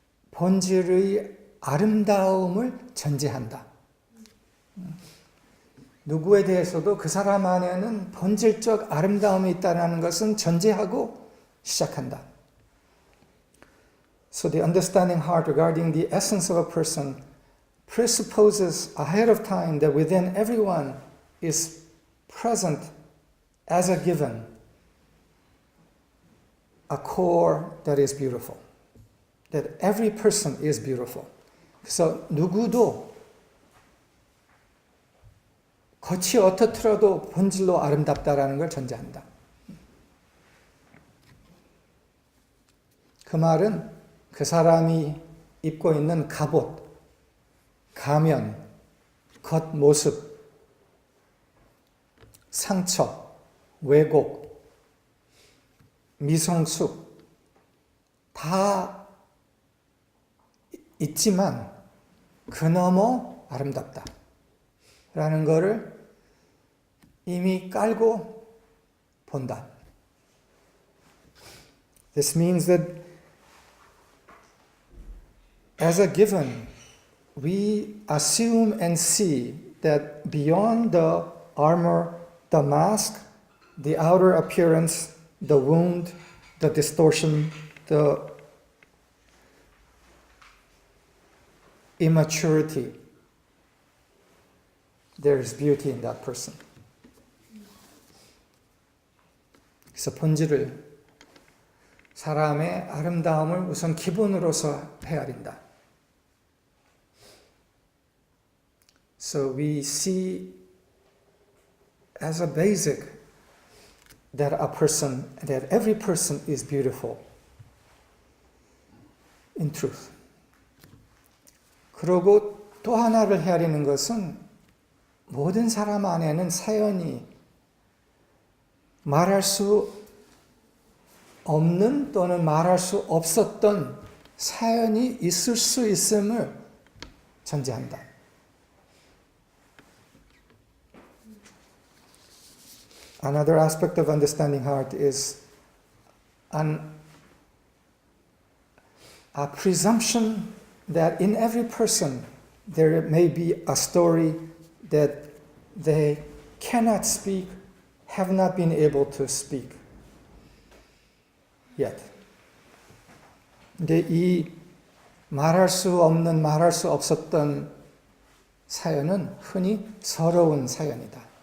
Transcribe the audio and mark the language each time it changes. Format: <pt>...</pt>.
<ko>본질의 아름다움을 전제한다. 누구에 대해서도 그 사람 안에는 본질적 아름다움이 있다는 것은 전제하고 시작한다.</ko> <en>So the understanding heart regarding the essence of a person presupposes ahead of time that within everyone is present as a given a core that is beautiful. That every person is beautiful.</en> <ko>그래서 누구도 겉이 어떻더라도 본질로 아름답다라는 걸 전제한다. 그 말은 그 사람이 입고 있는 갑옷, 가면, 겉모습, 상처, 왜곡, 미성숙 다 있지만 그너머 아름답다 라는 거를 이미 깔고 본다.</ko> <en>This means that as a given, we assume and see that beyond the armor, the mask, the outer appearance, the wound, the distortion, the immaturity, there is beauty in that person.</en> <ko>그래서 본질을, 사람의 아름다움을 우선 기본으로서 헤아린다.</ko> <en>So we see as a basic that every person is beautiful in truth.</en> <ko>그리고 또 하나를 헤아리는 것은 모든 사람 안에는 사연이 말할 수 없는 또는 말할 수 없었던 사연이 있을 수 있음을 전제한다.</ko> <en>Another aspect of understanding heart is a presumption that in every person there may be a story that they cannot speak, have not been able to speak yet.</en> <ko>근데 이 말할 수 없는, 말할 수 없었던 사연은 흔히 서러운 사연이다.</ko>